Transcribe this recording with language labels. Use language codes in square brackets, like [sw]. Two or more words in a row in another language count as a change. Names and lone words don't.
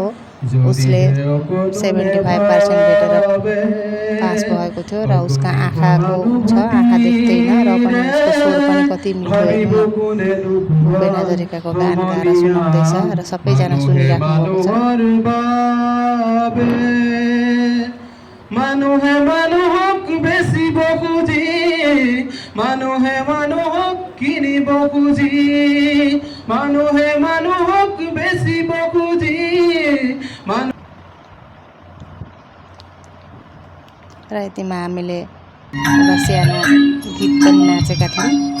[ne] उसले 75% भेटेर पास भएको थियो र उसका आँखाको छ, आँखा देख्दैन र पनि उसको स्वर पनि कति मिठो हेर्नु। भूपेन हजारिकाको गान गाएर सुनाउँदैछ र सबैजना सुनिराख्नु भएको छ। [as] মানুহে মানুহক বেচিব খুজি, মানুহে মানুহক কিনিব খুজি, মানুহে মানুহক বেচিব খুজি। [ne] र यतिमा हामीले एउटा सानो गीत पनि नाचेका थियौँ।